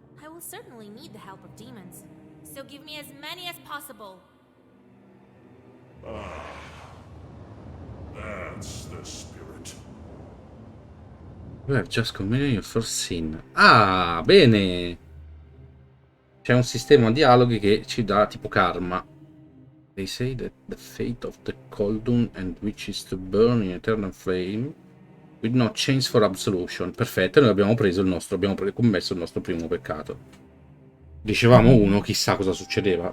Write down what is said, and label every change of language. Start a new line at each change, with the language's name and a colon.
English: I will certainly need the help of demons. So give me as many as possible. That's the spirit. You have just committed your first sin.
Italian: Ah, bene. C'è un sistema di dialoghi che ci dà tipo karma.
English: They say that the fate of the Khaldun and which is to burn in eternal flame with no chance for absolution.
Italian: Perfetto, noi abbiamo preso il nostro, abbiamo commesso il nostro primo peccato. Dicevamo uno, chissà cosa succedeva.